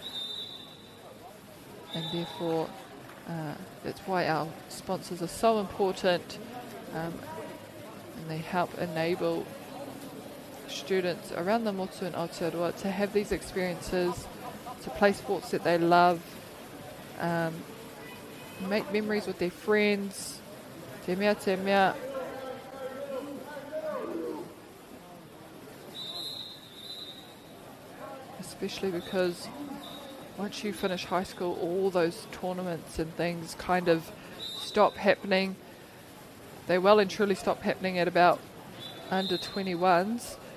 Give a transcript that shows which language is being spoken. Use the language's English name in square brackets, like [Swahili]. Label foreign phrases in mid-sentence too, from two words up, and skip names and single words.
[English] and therefore that's why our sponsors are so important, and they help enable students around the motu and Aotearoa to have these experiences, to play sports that they love, make memories with their friends, [Māori] te mea te mea. [English] Especially because once you finish high school, all those tournaments and things kind of stop happening. They well and truly stop happening at about under 21s.